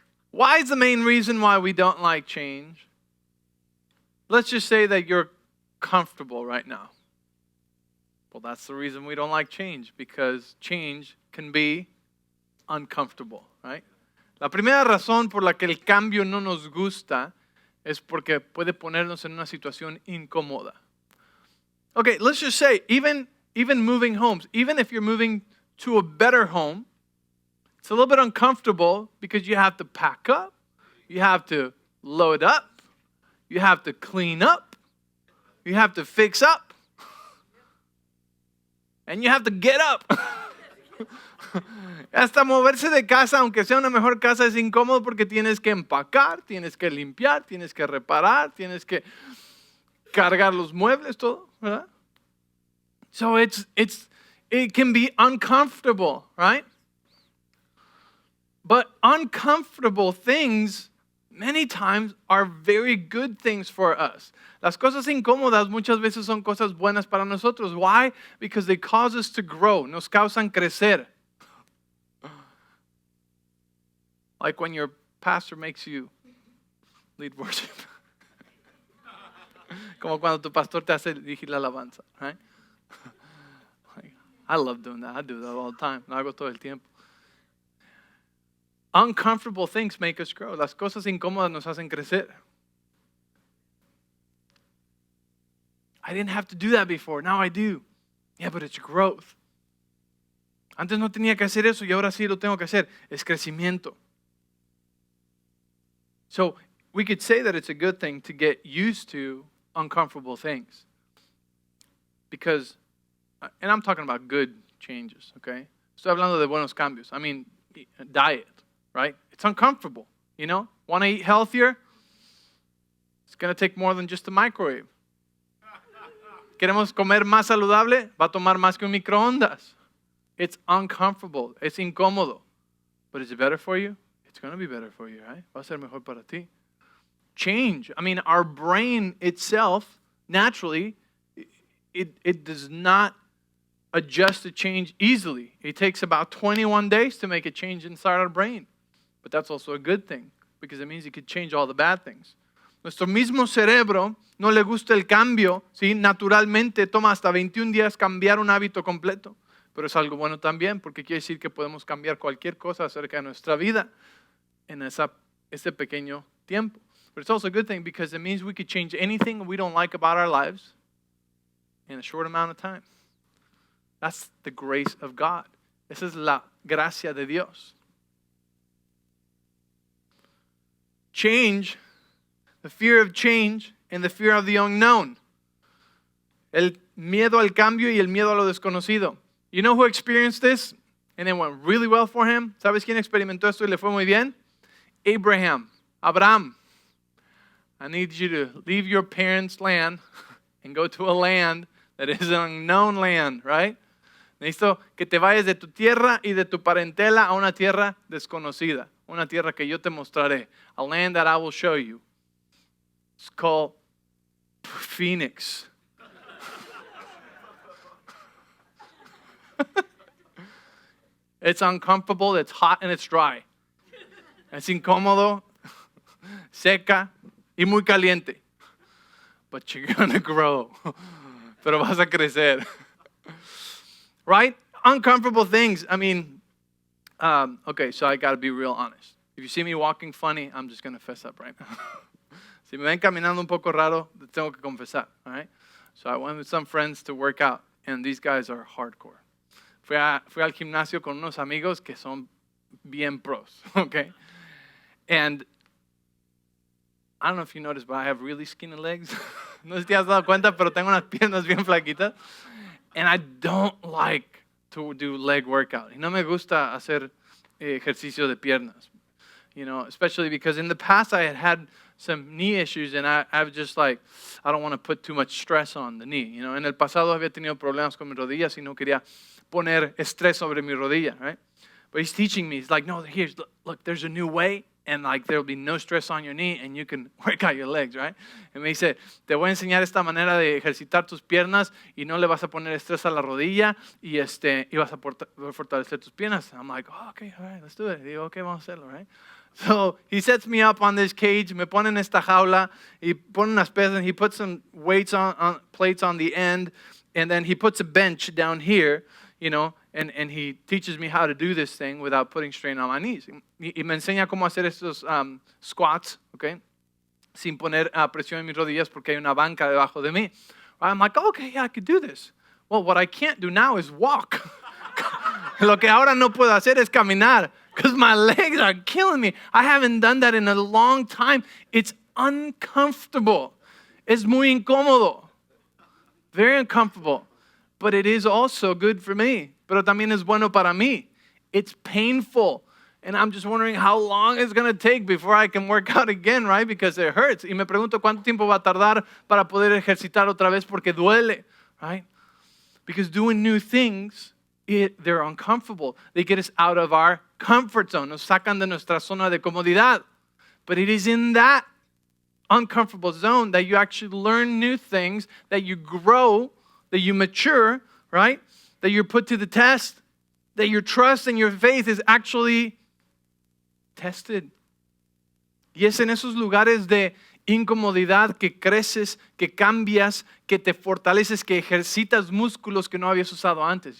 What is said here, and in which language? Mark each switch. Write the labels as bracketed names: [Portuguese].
[English] Why is the main reason why we don't like change? Let's just say that you're comfortable right now. Well, that's the reason we don't like change, because change can be uncomfortable, right? [Spanish] La primera razón por la que el cambio no nos gusta es porque puede ponernos en una situación incómoda. [English] Okay, let's just say, even moving homes, even if you're moving to a better home, it's a little bit uncomfortable because you have to pack up, you have to load up, you have to clean up, you have to fix up, and you have to get up. [Spanish] Hasta moverse de casa, aunque sea una mejor casa, es incómodo porque tienes que empacar, tienes que limpiar, tienes que reparar, tienes que cargar los muebles, todo, ¿verdad? [English] So it can be uncomfortable, right? But uncomfortable things many times are very good things for us. [Spanish] Las cosas incómodas muchas veces son cosas buenas para nosotros. [English] Why? Because they cause us to grow. [Spanish] Nos causan crecer. [English] Like when your pastor makes you lead worship. [Spanish] Como cuando tu pastor te hace dirigir la alabanza, [English] right? I love doing that. I do that all the time. [Spanish] Lo hago todo el tiempo. [English] Uncomfortable things make us grow. [Spanish] Las cosas incómodas nos hacen crecer. [English] I didn't have to do that before. Now I do. Yeah, but it's growth. [Spanish] Antes no tenía que hacer eso y ahora sí lo tengo que hacer. Es crecimiento. [English] So we could say that it's a good thing to get used to uncomfortable things. Because, and I'm talking about good changes, okay? [Spanish] Estoy hablando de buenos cambios. [English] I mean, diet, right? It's uncomfortable, you know? Want to eat healthier? It's going to take more than just a microwave. [Spanish] Queremos comer más saludable? Va a tomar más que un microondas. [English] It's uncomfortable. [Spanish] Es incómodo. [English] But is it better for you? It's going to be better for you, right? [Spanish] Va a ser mejor para ti. [English] Change. I mean, our brain itself, naturally, it does not adjust to change easily. It takes about 21 days to make a change inside our brain. But that's also a good thing, because it means it could change all the bad things. [Spanish] Nuestro mismo cerebro no le gusta el cambio, ¿sí? Naturalmente toma hasta 21 días cambiar un hábito completo. Pero es algo bueno también, porque quiere decir que podemos cambiar cualquier cosa acerca de nuestra vida en ese pequeño tiempo. [English] But it's also a good thing because it means we could change anything we don't like about our lives in a short amount of time. That's the grace of God. [Spanish] Esa es la gracia de Dios. [English] Change, the fear of change and the fear of the unknown. [Spanish] El miedo al cambio y el miedo a lo desconocido. [English] You know who experienced this and it went really well for him? [Spanish] ¿Sabes quién experimentó esto y le fue muy bien? [English] Abraham. I need you to leave your parents' land and go to a land that is an unknown land, right? [Spanish] Necesito que te vayas de tu tierra y de tu parentela a una tierra desconocida. Una tierra que yo te mostraré. [English] A land that I will show you. It's called Phoenix. It's uncomfortable, it's hot, and it's dry. [Spanish] Es incómodo, seca, y muy caliente. [English] But you're going to grow. [Spanish] Pero vas a crecer. [English] Right? Uncomfortable things. I mean, okay, so I got to be real honest. If you see me walking funny, I'm just going to fess up right now. [Spanish] Si me ven caminando un poco raro, tengo que confesar. [English] All right? So I went with some friends to work out, and these guys are hardcore. [Spanish] Fui al gimnasio con unos amigos que son bien pros, okay? [English] And I don't know if you noticed, but I have really skinny legs. [Spanish] No sé si te has dado cuenta, pero tengo unas piernas bien flaquitas. [English] And I don't like to do leg workout. [Spanish] Y no me gusta hacer ejercicio de piernas. [English] You know, especially because in the past I had some knee issues, and I was just like, I don't want to put too much stress on the knee. You know, [Spanish] en el pasado había tenido problemas con mis rodillas y no quería poner estrés sobre mi rodilla, [English] right? But he's teaching me. He's like, no, here's, look, there's a new way, and like there'll be no stress on your knee, and you can work out your legs, right? [Spanish] Y me dice, te voy a enseñar esta manera de ejercitar tus piernas y no le vas a poner estrés a la rodilla y vas a fortalecer tus piernas. [English] I'm like, oh, okay, all right, let's do it. [Spanish] Digo, okay, vamos a hacerlo, [English] right? So he sets me up on this cage, [Spanish] me pone en esta jaula, y pone unas pesas, [English] and he puts some weights on plates on the end, and then he puts a bench down here, you know, and he teaches me how to do this thing without putting strain on my knees. [Spanish] Y me enseña cómo hacer estos squats, okay, sin poner presión en mis rodillas porque hay una banca debajo de mí. [English] I'm like, okay, yeah, I could do this. Well, what I can't do now is walk. [Spanish] Lo que ahora no puedo hacer es caminar [English] because my legs are killing me. I haven't done that in a long time. It's uncomfortable. [Spanish] Es muy incómodo. [English] Very uncomfortable. But it is also good for me. [Spanish] Pero también es bueno para mí. [English] It's painful. And I'm just wondering how long it's going to take before I can work out again, right? Because it hurts. [Spanish] Y me pregunto cuánto tiempo va a tardar para poder ejercitar otra vez porque duele, [English] right? Because doing new things, they're uncomfortable. They get us out of our comfort zone. [Spanish] Nos sacan de nuestra zona de comodidad. [English] But it is in that uncomfortable zone that you actually learn new things, that you grow, that you mature, right? That you're put to the test, that your trust and your faith is actually tested. [Spanish] Y es en esos lugares de incomodidad que creces, que cambias, que te fortaleces, que ejercitas músculos que no habías usado antes.